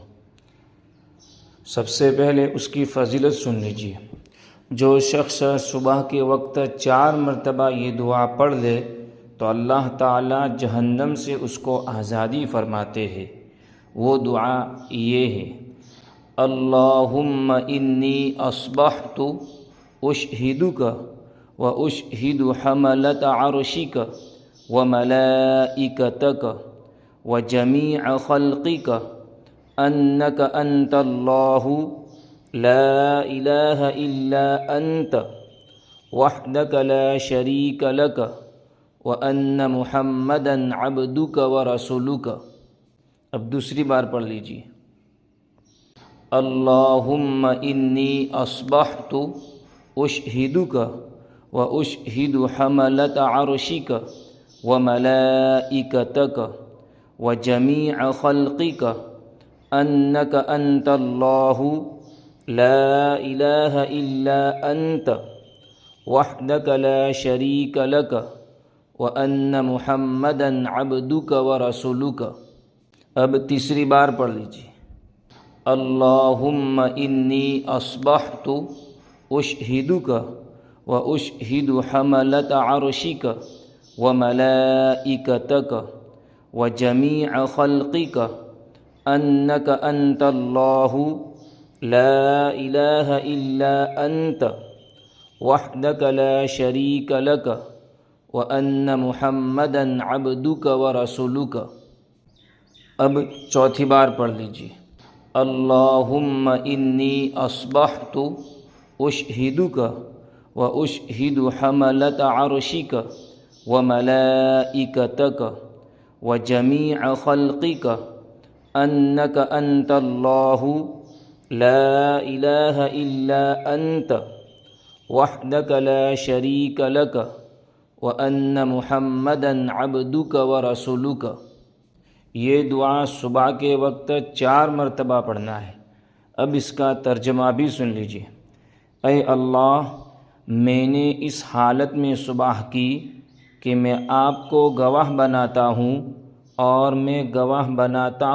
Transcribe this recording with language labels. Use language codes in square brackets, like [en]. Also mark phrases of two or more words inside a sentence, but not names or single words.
[ur] سب سے پہلے اس کی فضیلت سن لیجیے۔ جو شخص صبح کے وقت 4 مرتبہ یہ دعا پڑھ لے تو اللہ تعالی جہنم سے اس کو آزادی فرماتے ہیں۔ وہ دعا یہ ہے: [ar] اللہم انی اصبحت اشہدک و اشہد حملۃ عرشک و ملائکتک و جمیع خلقک انک انت اللہ لا الہ الا انت وحدک لا شریک لک وان محمدا عبدک و رسولک۔ [ur] اب دوسری بار پڑھ لیجیے۔ [ar] اللہم انی اصبحت اشہدک و اشہد حملۃ عرشک و ملائکتک و جمیع خلقک انک انت اللہ لا الہ الا انت وحدک لا شریک لک وان محمدا عبدک و رسولک۔ [ur] اب تیسری بار پڑھ لیجیے۔ [ar] اللہم انی اصبحت اشہدک و اشہد حملۃ عرشک و ملائکتک و جمیع خلقک انک انت اللہ لا الہ الا انت وحدک لا شریک لک وان محمدا عبدک و رسولک۔ [ur] اب چوتھی بار پڑھ لیجیے۔ [ar] اللہم انی اصبحت اشہدک و اشہد حملۃ عرشک و ملائکتک و جمیع خلقک انک انت اللہ لا الہ الا انت وحدک لا شریک لک وان محمدا عبدک و رسولک۔ [ur] یہ دعا صبح کے وقت 4 مرتبہ پڑھنا ہے۔ اب اس کا ترجمہ بھی سن لیجیے۔ اے اللہ، میں نے اس حالت میں صبح کی کہ میں آپ کو گواہ بناتا ہوں اور میں گواہ بناتا